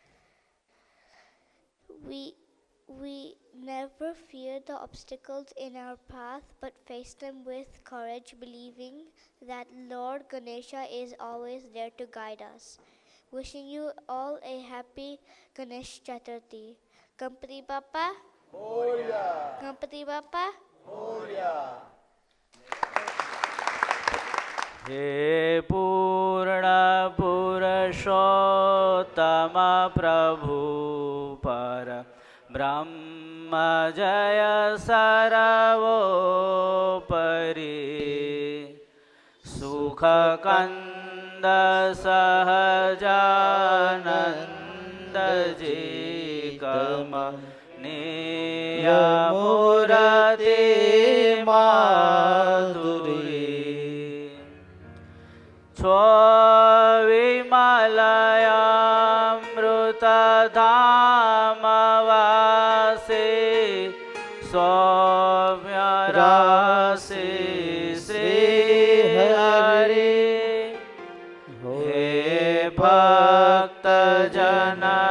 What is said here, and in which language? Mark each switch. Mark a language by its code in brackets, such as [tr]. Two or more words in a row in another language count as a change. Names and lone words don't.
[en] We never fear the obstacles in our path, but face them with courage, believing that Lord Ganesha is always there to guide us. Wishing you all a happy Ganesh Chaturthi. [mr] Gampati Bappa. Moria. Gampati Bappa. Moria. [hi] हे पूर्ण पुरुषोत्तम प्रभु पर ब्रह्म जय सर्वोपरि सुखकन्द [gu] सहजानन्द जी कम નિયમૂર્તિ માધુરી છો વિમલયામૃતધામવાસી સૌમ્ય રાશિ શ્રી હરિ હે ભક્ત જન